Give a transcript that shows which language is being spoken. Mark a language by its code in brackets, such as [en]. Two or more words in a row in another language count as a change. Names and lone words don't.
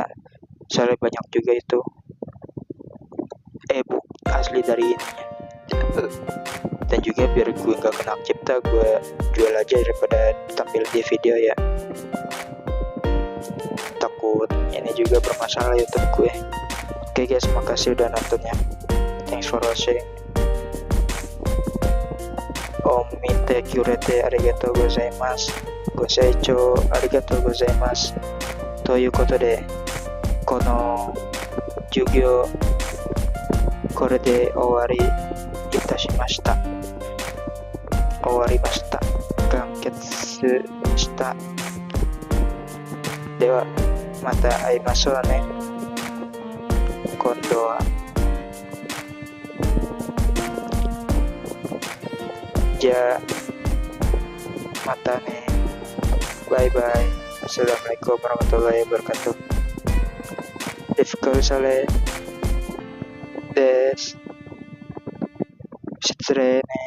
[id] Soalnya banyak juga itu e-book asli dari ininya. Dan juga biar gue gak kena cipta, gue jual aja daripada tampil di video ya. Takut ini juga bermasalah YouTube gue. Oke guys, makasih udah nontonnya. [en] Thanks for watching. [ja] 見てくれてありがとうございます. ご清聴ありがとうございます. ということで、この授業、これで終わりいたしました。終わりました。完結した。では、また会いましょうね。今度は。じゃあ、またね。バイバイ。 [ar] السلام عليكم ورحمة الله وبركاته. [ja] Rifka Saleh des. 失礼ね。